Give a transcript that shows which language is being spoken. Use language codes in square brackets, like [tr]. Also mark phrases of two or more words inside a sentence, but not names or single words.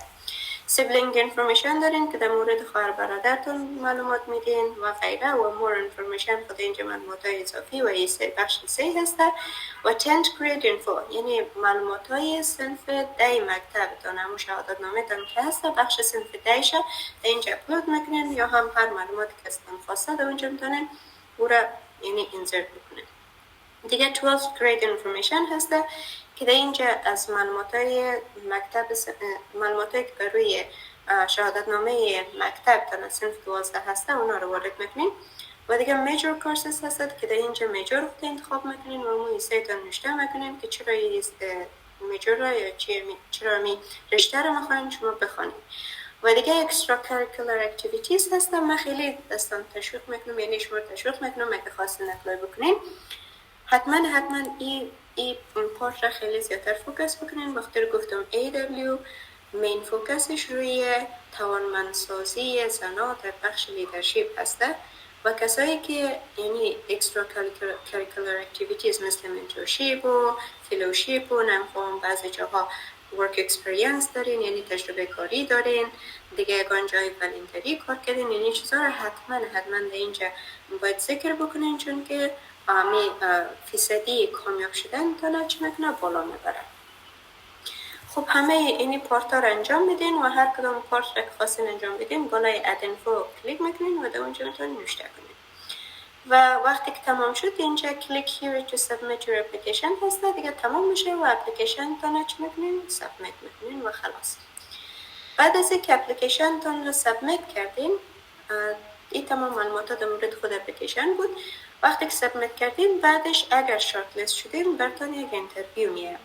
[en] sibling information [fa] دارین که در مورد خواهر برادرتون معلومات میدین و غیره و [en] more information [fa] خود اینجا معلومات های اضافی و این بخش 3 هسته و [en] 10th grade info [fa] یعنی معلومات های صنف 10 مکتبتان، همون شهادت نامه تان که هسته بخش صنف 10 شه در اینجا اپلود میکنین یا هم هر معلوماتی که ازتان خواسته در اونجا میتونین او را یعنی انسرت بکنین. دیگه [en] 12th grade information [fa] هسته که در اینجا از معلوماتای مکتب معلوماتایی که بر روی شهادت نامه مکتب تا صنف 12 هسته اونا رو وارد میکنین و دیگه [en] major courses [fa] هست که در اینجا major رو انتخاب میکنین و اون ایسایتان نوشته میکنین که چرا major را یا چرا می رشته رو میخواین شما بخوانید. و دیگه [en] extracurricular activities [fa] هستن. من خیلی دستان تشویق میکنم، یعنی شما تشویق میکنم اگه خواستین اپلای بکنین حتما این پارت را خیلی زیادتر فوکس بکنین. وقتی رو گفتم AW مین فوکسش روی توانمندسازی زنان در بخش لیدرشپ هسته و کسایی که یعنی [en] extra curricular activities [fa] مثل mentorship و fellowship و نمیخوام بعضی جاها [en] work experience [fa] دارین یعنی تجربه کاری دارین، دیگه یکان جای ولنتری کار کردین، یعنی چیزا رو حتما در اینجا باید ذکر بکنین چون که فیصدی کامیاب شدن تا چی میکنه بالا میبره. خب همه اینی پارت ها رو انجام بدین و هر کدام پارت را که خواستین انجام بدین بالای [en] add info [fa] کلیک میکنین و در اونجا میتونین نوشته کنین و وقتی که تمام شد اینجا کلیک [en] here to submit your application [fa] هست دیگه تمام میشه و اپلیکیشن تان چی میکنین سابمیت میکنین و خلاص. بعد از اینکه اپلیکیشن تان رو سابمیت کردین این تمام معلومات در مورد خود اپلیکیشن بود. وقتی که سابمیت کردین بعدش اگر [en] short list [fa] شدین براتون یک اینترویو میاد.